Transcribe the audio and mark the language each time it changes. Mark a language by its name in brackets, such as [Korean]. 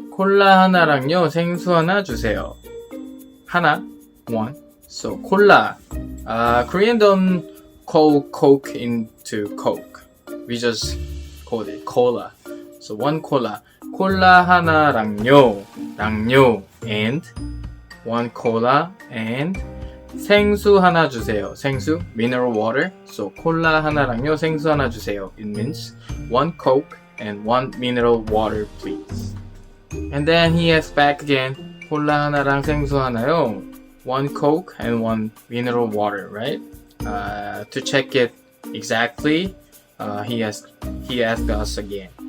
[Korean] 콜라 하나랑요 생수 하나 주세요. 하나, [English] one. So 콜라. Korean don't call Coke into Coke. We just call it cola. So one cola. [Korean] 콜라 하나랑요, [English] and one cola and [Korean] 생수 하나 주세요. [English] 생수, mineral water. [Korean] So 콜라 하나랑요, 생수 하나 주세요. [English] It means one Coke and one mineral water, please. And then he asked back again, [Korean] 콜라 하나랑 생수 하나요. [English] One Coke and one mineral water, right? To check it exactly, he asked us again.